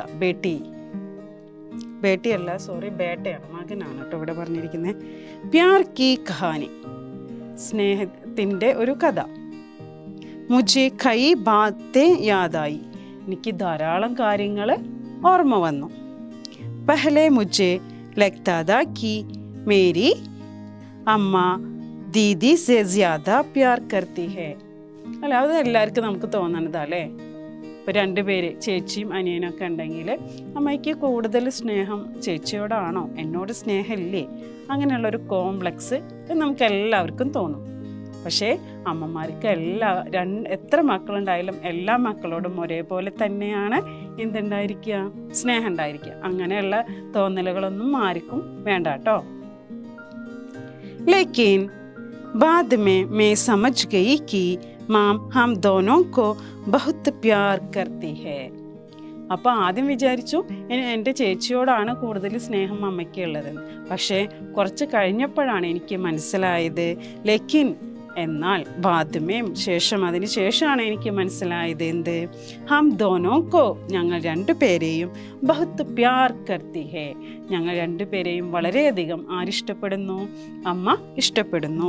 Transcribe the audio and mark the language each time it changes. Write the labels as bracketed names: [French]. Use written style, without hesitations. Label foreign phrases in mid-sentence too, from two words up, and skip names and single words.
[Malayalam] ബേട്ടിയല്ല, സോറി, ബേട്ടയാണ്, മകനാണ് കേട്ടോ ഇവിടെ പറഞ്ഞിരിക്കുന്നത്. [Hindi] प्यार की कहानी, [Malayalam] സ്നേഹത്തിൻ്റെ ഒരു കഥ. [Hindi] मुझे कई बातें याद आई, [Malayalam] എനിക്ക് ധാരാളം കാര്യങ്ങൾ ഓർമ്മ വന്നു. [Hindi] पहले मुझे लगता था कि मेरी അമ്മ दीदी से ज़्यादा प्यार करती है. [Malayalam] അല്ല, അത് എല്ലാവർക്കും നമുക്ക് തോന്നണതാ അല്ലേ. ഇപ്പോൾ 2 പേര് ചേച്ചിയും അനിയനൊക്കെ ഉണ്ടെങ്കിൽ അമ്മയ്ക്ക് കൂടുതൽ സ്നേഹം ചേച്ചിയോടാണോ, എന്നോട് സ്നേഹമില്ലേ, അങ്ങനെയുള്ളൊരു കോംപ്ലക്സ് നമുക്ക് എല്ലാവർക്കും തോന്നും. പക്ഷേ അമ്മമാർക്ക് എത്ര മക്കളുണ്ടായാലും എല്ലാ മക്കളോടും ഒരേപോലെ തന്നെയാണ് എന്തുണ്ടായിരിക്കുക, സ്നേഹം ഉണ്ടായിരിക്കുക. അങ്ങനെയുള്ള തോന്നലുകളൊന്നും ആർക്കും വേണ്ട കേട്ടോ. [Hindi] लेकिन बाद में मैं समझ गई कि माम हम दोनों को बहुत प्यार करती है. [Malayalam] അപ്പോൾ ആദ്യം വിചാരിച്ചു എൻ്റെ ചേച്ചിയോടാണ് കൂടുതൽ സ്നേഹം അമ്മയ്ക്കുള്ളത്. പക്ഷേ കുറച്ച് കഴിഞ്ഞപ്പോഴാണ് എനിക്ക് മനസ്സിലായത്, ലേക്കിൻ എന്നാൽ ബാദ്മേം അതിന് ശേഷമാണ് എനിക്ക് മനസ്സിലായത് എന്ത്, [Hindi] हम दोनों को [Malayalam] ഞങ്ങൾ രണ്ടുപേരെയും [Hindi] बहुत प्यार करती है, [Malayalam] ഞങ്ങൾ രണ്ടുപേരെയും വളരെയധികം ആരിഷ്ടപ്പെടുന്നു, അമ്മ ഇഷ്ടപ്പെടുന്നു.